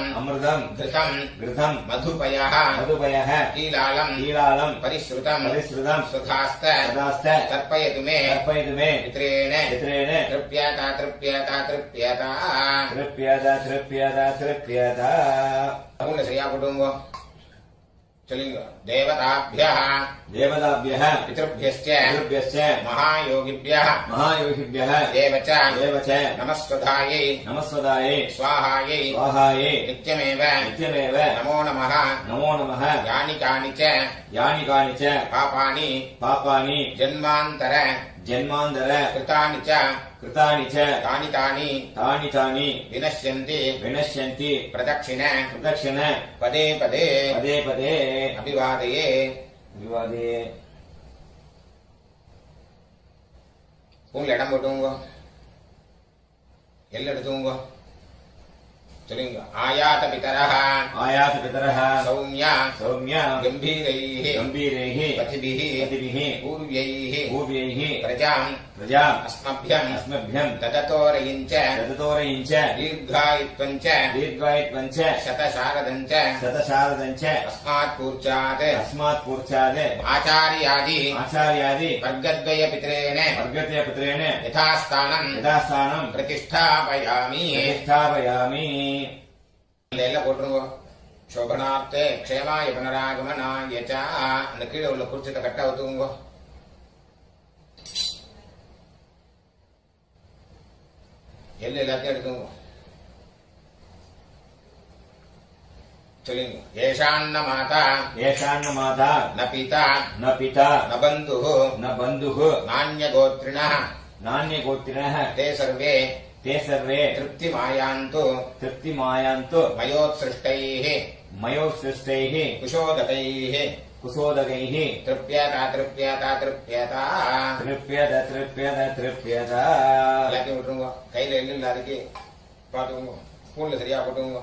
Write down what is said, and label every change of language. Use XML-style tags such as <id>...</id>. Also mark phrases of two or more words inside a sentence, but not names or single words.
<sa>अमृतं घृतम् घृतं मधुपयः मधुपयः कीलालम् कीलालं परिश्रुतम् परिश्रुतं सुधास्त सदास्त तर्पयतु मे तर्पयतु मे पित्रेण पित्रेण तृप्यता तृप्यता तृप्यता तृप्यत तृप्यत तृप्यत</sa> <ta>அவங்க சரியா போட்டுங்க சொல்லுங்க தேவதாभ्यः</ta> <sa>देवताभ्यः पितृभ्यश्च पितृभ्यश्च महायोगिभ्यः महायोगिभ्यः देव च नमस्वधायै नमस्वदायै स्वाहायै स्वाहायै नित्यमेव नित्यमेव नमो नमः नमो नमः यानि कानि च यानि कानि च पापानि पापानि जन्मान्तर जन्मान्तर कृतानि च कृतानि च तानि तानि तानि तानि विनश्यन्ति विनश्यन्ति प्रदक्षिण प्रदक्षिण पदे पदे पदे पदे अभिवादये विवादे</sa> <ta>உங்களை இடம் போட்டுங்க எல்லாம் எடுத்துங்க சொல்லுங்க</ta> <sa>आयात पितरः आयात पितरः सौम्य सौम्य गम्भीरैः गम्भीरैः पथिभिः पतिभिः पूर्व्यैः पूर्व्यैः प्रजाम् प्रजाम् अस्मभ्यम् अस्मभ्यम् तदतोरयिम् च तदतोरयिम् च दीर्घायुत्वम् च दीर्घायुत्वम् च शतशारदम् च शतशारदम् च अस्मात्पूर्चात् अस्मात्पूर्चात् आचार्यादि आचार्यादि वर्गद्वयपितरेण वर्गद्वयपुत्रेण यथास्थानम् यथास्थानम् प्रतिष्ठापयामि प्रतिष्ठापयामि</sa> <ta>இதெல்லாம் போட்டுருங்க.</ta> <sa>शोभनार्थे क्षेमाय पुनरागमनाय च.</sa> <ta>அந்த கீழே உள்ள குறிச்சிட்ட கட்டா ஒத்துக்குங்க. எல்லாத்தையும் எடுத்துங்க. சொல்லுங்க.</ta> <sa>येषान्न माता येषान्न माता न पिता न पिता न बन्धुः न बन्धुः நான்யகோத்ரிணः नान्यगोत्रिणः ते सर्वे ते सर्वे तृप्तिमायान्तु तृप्तिमायान्तु मयोत्सृष्टैः मयोत्सृष्टैः कुशोदकैः कुशोदकैः तृप्यता तृप्यता तृप्यता. तृप्यत तृप्यत तृप्यत</sa> <ta>எல்லாத்தையும் விட்டுருங்க. கையில எள்ளு இல்லாதக்கு பாத்துக்கோங்க. ஸ்பூன்ல சரியா போட்டுங்க.</ta>